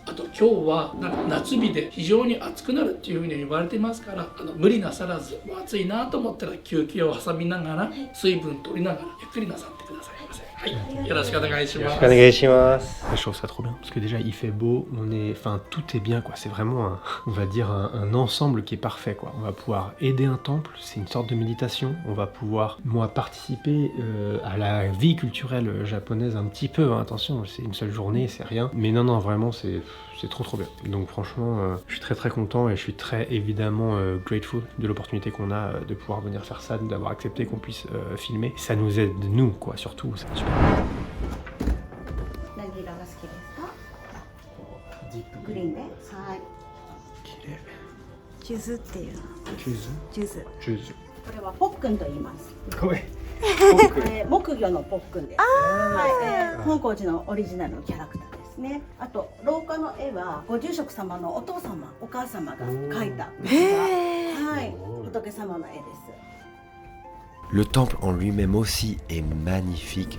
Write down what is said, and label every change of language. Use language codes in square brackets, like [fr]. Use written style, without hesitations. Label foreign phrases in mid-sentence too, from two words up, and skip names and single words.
[ja] あと今日は夏日で非常に暑くなるっていうふうに言われていますから無理なさらず暑いなと思ったら休憩を挟みながら水分取りながらゆっくりなさってくださいませ。よろしくお願いします。 [fr] Je trouve ça trop bien parce que déjà il fait beau, tout est bien quoi. C'est vraiment on va dire un ensemble qui est parfait quoi. On va pouvoir aider un temple, c'est une sorte de méditation. On va pouvoir participer à la vie culturelle japonaise un petit peu. Attention, c'est une seule journée, c'est rien. Mais non vraiment c'est trop bien. Donc franchement, je suis très content et je suis très évidemment grateful de l'opportunité qu'on a de pouvoir venir faire ça, d'avoir accepté qu'on puisse filmer. Ça nous aide nous quoi, surtout. C'est super. [ja] 何色が好きですか？グリーンで。はい。ジュズっていうの。ジュズ。これはポックンと言います。木魚のポックンです。はい。本光寺のオリジナルのキャラクターですね。あと廊下の絵はご住職様のお父様、お母様が描いたはい、仏様の絵です。 [fr] Le temple en lui-même aussi est magnifique.